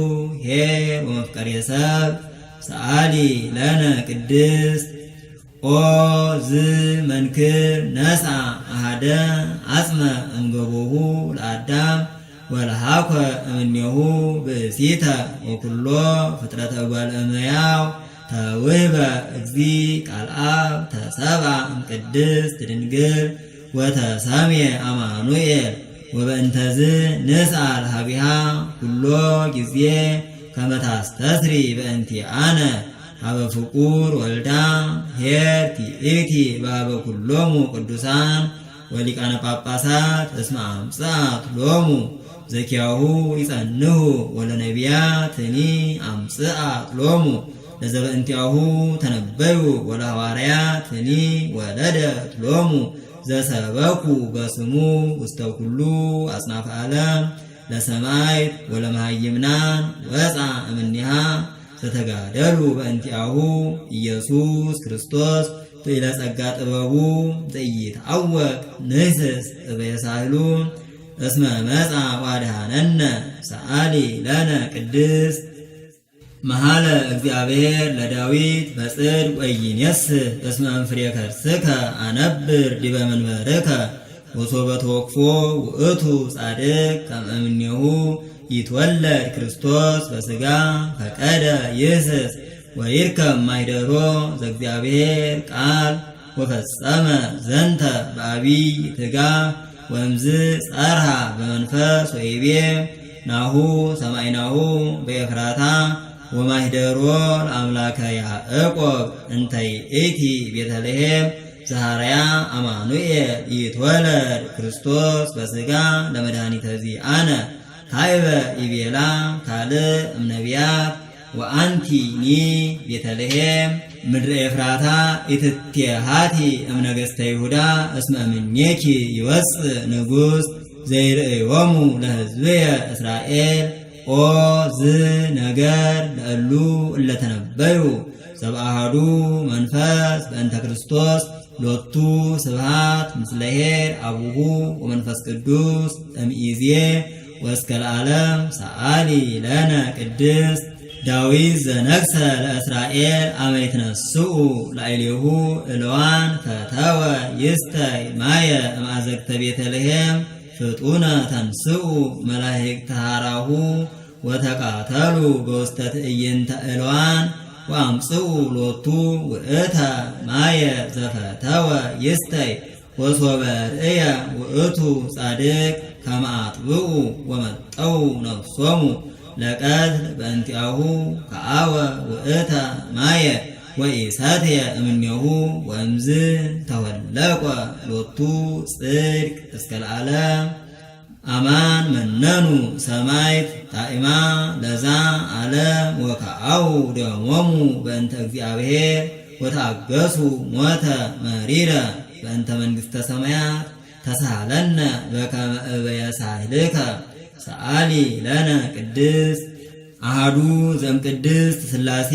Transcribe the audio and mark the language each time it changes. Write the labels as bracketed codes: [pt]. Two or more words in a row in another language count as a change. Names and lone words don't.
[gez] ኄር ወመፍቀሬ ሰብ ሰአሊ ለነ ቅድስት ኦ ዝ መንክር ነሳ አሐደ አጽመ እምገቦሁ ለአዳም ወለሃኮ እምኔሁ ብእሲተ ወኩሎ ፍጥረተ እጓለ እመሕያው ተውህበ እግዚ ቃልአብ ተሰብአ እምቅድስት ድንግል ወተሰምየ አማኑኤል ወበእንተዝ ንስአል ሀቢሃ ኩሎ ጊዜ ከመ ታስተስሪ በእንቲአነ ሀበ ፍቁር ወልዳ ኄር ትእቲ በሀበ ኩሎሙ ቅዱሳን ወሊቃነ ጳጳሳት እስመ አምጽአት ሎሙ ዘኪያሁ ይጸንሁ ወለነቢያትኒ አምጽአት ሎሙ ለዘበእንቲአሁ ተነበዩ ወለሐዋርያትኒ ወለደት ሎሙ ዘሰበኩ በስሙ ውስተ ኩሉ አጽናፈ ዓለም ለሰማዕት ወለመሃይምናን ወፃ እምኔሃ ዘተጋደሉ በእንቲአሁ ኢየሱስ ክርስቶስ ጥኢለ ጸጋ ጥበቡ ዘኢይትዐወቅ ንሕስስ እበየሳህሉ እስመ መጻ ወአድኀነነ ሰአሊ ለነ ቅድስት መሐለ እግዚአብሔር ለዳዊት በጽድቅ ወኢይኔስህ እስመ እምፍሬ ከርስከ አነብር ዲበ መንበርከ ወሶበ ተወክፎ ውእቱ ጻድቅ ከመ እምኔሁ ይትወለድ ክርስቶስ በሥጋ ፈቀደ ይህስስ ወይርከብ ማኅደሮ ዘእግዚአብሔር ቃል ወፈጸመ ዘንተ በዐቢይ ትጋህ ወእምዝ ጸርሃ በመንፈስ ወይቤ ናሁ ሰማዕናሁ በኤፍራታ ወማኅደሮ ለአምላከ ያዕቆብ እንተ ይእቲ ቤተልሔም ዘሐረያ አማኑኤል ይትወለድ ክርስቶስ በሥጋ ለመድኃኒተ ዚአነ ካይበ ይቤላ ካልእ እምነቢያት ወአንቲኒ ቤተልሔም ምድረ ኤፍራታ ኢትቴሃቲ እምነገሥተ ይሁዳ እስመ እምኔኪ ይወፅእ ንጉሥ ዘይርእዮሙ ለሕዝብየ እስራኤል ኦ ዝ ነገር ለእሉ እለተነበዩ ሰብአሃዱ መንፈስ በእንተ ክርስቶስ ሎቱ ስብሐት ምስለ ኄር አቡሁ ወመንፈስ ቅዱስ እምይእዜ ወእስከ ለዓለም ሰአሊ ለነ ቅድስት ዳዊት ዘነግሠ ለእስራኤል አመ ይትነስኡ ላዕሌሁ እልዋን ፈተወ ይስተይ ማየ እምአዘቅተ ቤተልሔም ፍጡነ ተንስኡ መላእክተ ሐራሁ ወተቃተሉ በውስተ ትዕይንተ እልዋን ወአምጽኡ ሎቱ ውእተ ማየ ዘፈተወ ይስተይ ወሶበ ርእየ ውእቱ ጻድቅ ከመ አጥብኡ ወመጠው ነፍሶሙ ለቀትል በእንቲአሁ ከአወ ውእተ ማየ ወኢሰትየ እምኔሁ ወእምዝ ተወለቆ ሎቱ ጽድቅ እስከ ለዓለም አማን መነኑ ሰማዕት ጣዕማ ለዛ ዓለም ወከአው ደሞሙ በእንተ እግዚአብሔር ወታገሱ ሞተ መሪረ በእንተ መንግሥተ ሰማያት ተሳሃለነ በከመ እበየሳህልከ ሰአሊ ለነ ቅድስት አሐዱ ዘእምቅድስት ሥላሴ